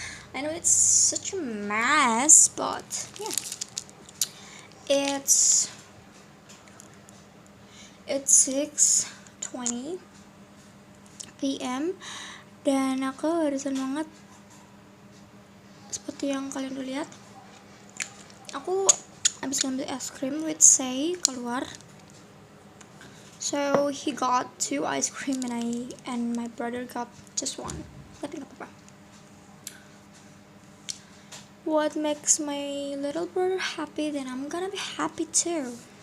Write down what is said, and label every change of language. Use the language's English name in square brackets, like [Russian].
[English] I know it's such a mess, but yeah, it's 6:20 p.m. [Indonesian] dan aku barusan banget, seperti yang kalian udah lihat, aku habis ngambil es krim [English] with [Indonesian] Say keluar. [English] So he got 2 ice cream and my brother got just 1. [Indonesian] Tapi nggak apa-apa. [English] What makes my little brother happy, then I'm gonna be happy too.